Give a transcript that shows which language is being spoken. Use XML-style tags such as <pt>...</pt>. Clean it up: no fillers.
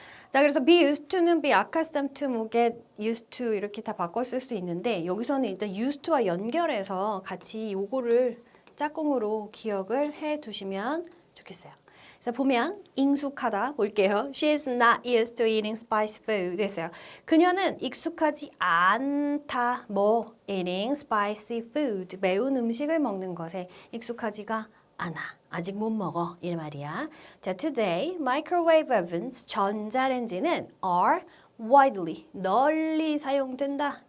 <ko>자, 그래서 be used to는 be accustomed to, 뭐 get used to 이렇게 다 바꿔 쓸 수도 있는데 여기서는 일단 used to와 연결해서 같이 요거를 짝꿍으로 기억을 해 두시면 좋겠어요. 그래서 보면 익숙하다 볼게요.</ko> <en>She is not used to eating spicy food.</en> <ko>됐어요. 그녀는 익숙하지 않다. 뭐</ko> <en>eating spicy food.</en> <ko>매운 음식을 먹는 것에 익숙하지가 않아. 아직 못 먹어. 이 말이야.</ko> <en>자, today microwave ovens</en> <ko>전자레인지는</ko> <en>are widely</en> <ko>널리 사용된다.</ko>